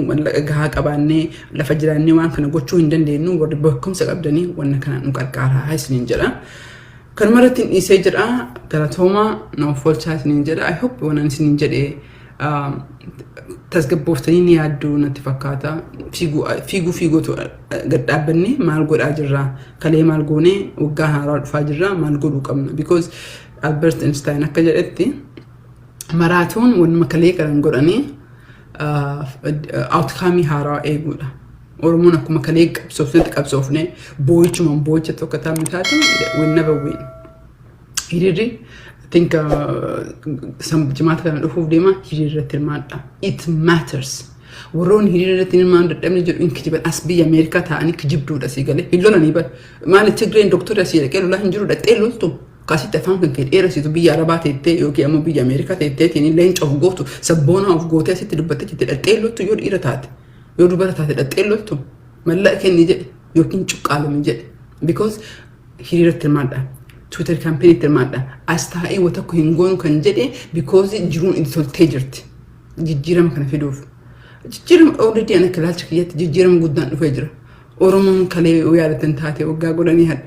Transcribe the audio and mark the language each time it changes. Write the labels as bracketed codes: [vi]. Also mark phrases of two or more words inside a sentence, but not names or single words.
[om] mallaqa gahaa qabaannee lafa jiraannee waan kana gochuu hin dandeenyu warri beekumsa qabdanii wanna kana nu gargaaraa isiniin jedha kanumarratti dhiisee jira galatooma naaf oolchaa isiniin jedha [en] I hope [om] waan isiniin jedhee tasgabbooftanii ni yaadduu natti fakkaata fiiguutu gad dhaabbanne maal godhaa jirra kalee maal goonee waggaa haaraa dhufaa jirra maal godhuu qabna because Albert Einstein akka jedhetti maraatoon wanuma kalee qaran godhanii outcome haaraa eeguudha Oromoon akkuma kalee qabsoofne boo'ichumaan boo'icha tokko taa'amne taate [en] will never win [om] hiriirri [en] I think [om] jimaata kana dhufuuf deema hiriirratti hirmaadha [en] it matters [om] warroon hiriirratti hirmaan dadhabne jedhu in kijiban as biyya Ameerikaa ta'anii kijibduudha si galee hillolanii bar maali Tigreen doktora si dhaqee lolaa hin jiru dhaqee loltu kaasitti afaan kan kee dheerasitu biyya Arabaa teettee yookiin ammoo biyya Ameerikaa teetteetiin leenca of gootu sabboona of gootee asitti dubbattee jirti dhaqee loltu yoo dhiira taate yoo dubara taate dhaqee loltu mallaqa kenni jedhe yookiin cuqqaalami jedhe because hiriirratti hirmaadha [en] Twitter campaign [om] hirmaadha as taa'ee wata ko hin goonu kan jedhe because jiruun itti toltee jirti jijjiirama kana fiduuf jijjiirama already ana kalaalcha kiyyatti jijjiirama guddaan dhufee jira Oromoon kalee yaadatan taate waggaa godhanii hadhaa